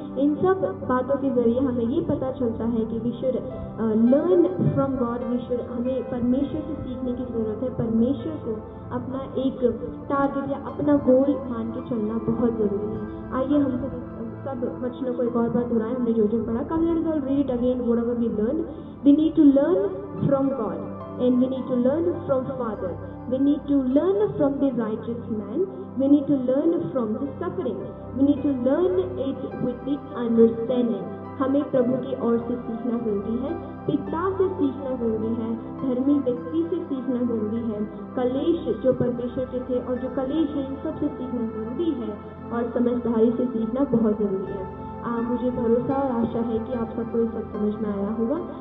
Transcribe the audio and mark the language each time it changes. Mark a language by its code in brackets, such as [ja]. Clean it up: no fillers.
[hi] इन सब बातों के जरिए हमें ये पता चलता है कि [en] we should learn from God, [hi] हमें परमेश्वर से सीखने की ज़रूरत है। परमेश्वर को अपना एक टारगेट या अपना गोल मान के चलना बहुत ज़रूरी है। आइए हम सब वचनों को एक और बार दोहराएं, हमने जो जो पढ़ा। [en] Come let us all read it again, whatever we learned. We need to learn from God, and we need to learn from Father. We need to learn from the righteous man. We need to learn from the suffering. We need to learn it with the understanding. [hi] हमें प्रभु की ओर से सीखना जरूरी है, पिता से सीखना जरूरी है, धर्मी व्यक्ति से सीखना जरूरी है, कलेश जो परमेश्वर के थे और जो कलेश है इन सब से सीखना जरूरी है, और समझदारी से सीखना बहुत जरूरी है। मुझे भरोसा और आशा है कि आप सबको ये सब समझ में आया होगा।